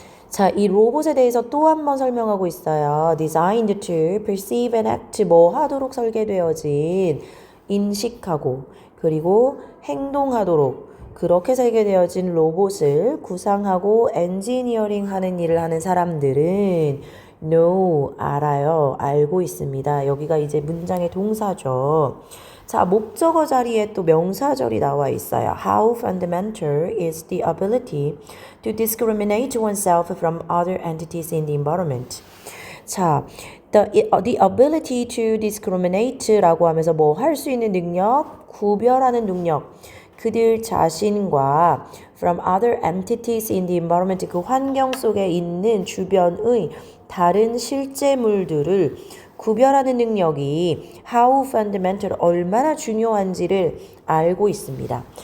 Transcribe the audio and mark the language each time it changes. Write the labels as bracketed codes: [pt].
[ko] 자, 이 로봇에 대해서 또 한 번 설명하고 있어요. [en] Designed to perceive and act [ko] 뭐 하도록 설계되어진 인식하고 그리고 행동하도록 그렇게 설계되어진 로봇을 구상하고 엔지니어링 하는 일을 하는 사람들은 know, 알아요. 알고 있습니다. 여기가 이제 문장의 동사죠. 자, 목적어 자리에 또 명사절이 나와 있어요. [en] How fundamental is the ability to discriminate oneself from other entities in the environment. [ko] 자, [en] the ability to discriminate [ko] 라고 하면서 뭐 할 수 있는 능력, 구별하는 능력, 그들 자신과 [en] from other entities in the environment [ko] 그 환경 속에 있는 주변의 다른 실제물들을 구별하는 능력이 [en] how fundamental [ko] 얼마나 중요한지를 알고 있습니다.